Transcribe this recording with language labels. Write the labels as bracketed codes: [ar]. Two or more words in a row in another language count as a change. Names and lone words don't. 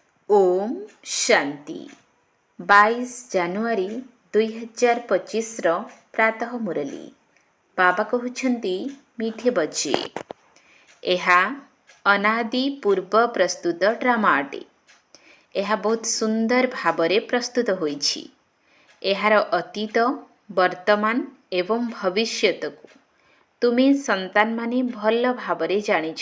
[hi] ओम शांति 22 ଜାନୁଆରୀ 2025 प्रातः मुरली बाबा कहते मीठे बच्चे [or] ଏହା ଅନାଦି ପୂର୍ବ ପ୍ରସ୍ତୁତ ଡ୍ରାମା ଅଟେ। ଏହା ବହୁତ ସୁନ୍ଦର ଭାବରେ ପ୍ରସ୍ତୁତ ହୋଇଛି। ଏହାର ଅତୀତ ବର୍ତ୍ତମାନ ଏବଂ ଭବିଷ୍ୟତକୁ ତୁମେ ସନ୍ତାନମାନେ ଭଲ ଭାବରେ ଜାଣିଛ।